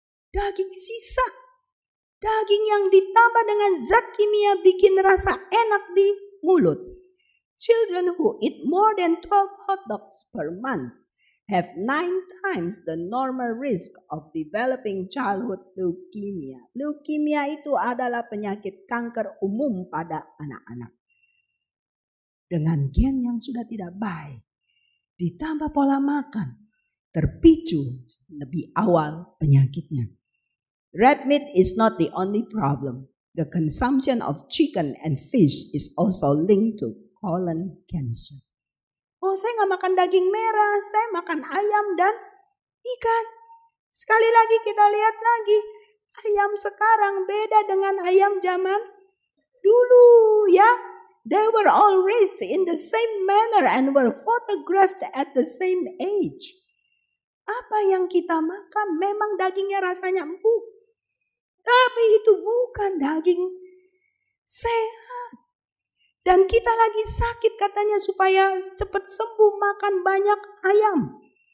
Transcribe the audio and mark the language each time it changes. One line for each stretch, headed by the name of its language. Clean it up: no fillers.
Indonesian: Daging sisa, daging yang ditambah dengan zat kimia bikin rasa enak di mulut.
English: Children who eat more than 12 hot dogs per month have 9 times the normal risk of developing childhood leukemia.
Indonesian: Leukemia itu adalah penyakit kanker umum pada anak-anak. Dengan gen yang sudah tidak baik, ditambah pola makan, terpicu lebih awal penyakitnya.
English: Red meat is not the only problem. The consumption of chicken and fish is also linked to colon cancer.
Indonesian: Oh, saya nggak makan daging merah, saya makan ayam dan ikan. Sekali lagi kita lihat lagi, ayam sekarang beda dengan ayam zaman dulu ya.
English: They were all raised in the same manner and were photographed at the same age.
Indonesian: Apa yang kita makan memang dagingnya rasanya empuk. Tapi itu bukan daging sehat. Dan kita lagi sakit katanya supaya cepat sembuh makan banyak ayam.